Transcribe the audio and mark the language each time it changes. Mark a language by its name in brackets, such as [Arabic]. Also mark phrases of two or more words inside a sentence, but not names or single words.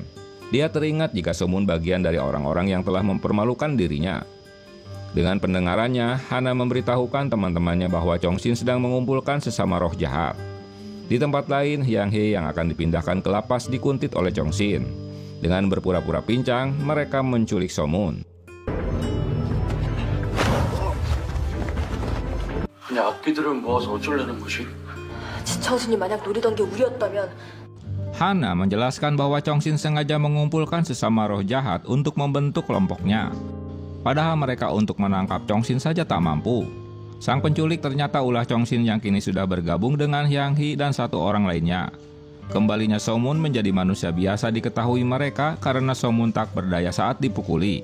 [Indonesian] Dia teringat jika Somun bagian dari orang-orang yang telah mempermalukan dirinya. Dengan pendengarannya, Hana memberitahukan teman-temannya bahwa Chong Shin sedang mengumpulkan sesama roh jahat. Di tempat lain, Yang Hee yang akan dipindahkan ke lapas dikuntit oleh Chong Shin. Dengan berpura-pura pincang, mereka menculik Somun. [Korean] 지청순이 만약 노리던 게 우리였다면 [Indonesian] Hana menjelaskan bahwa Chong Shin sengaja mengumpulkan sesama roh jahat untuk membentuk kelompoknya. Padahal mereka untuk menangkap Chong Shin saja tak mampu. Sang penculik ternyata ulah Chong Shin yang kini sudah bergabung dengan Yang Hee dan satu orang lainnya. Kembalinya Somun menjadi manusia biasa diketahui mereka karena Somun tak berdaya saat dipukuli.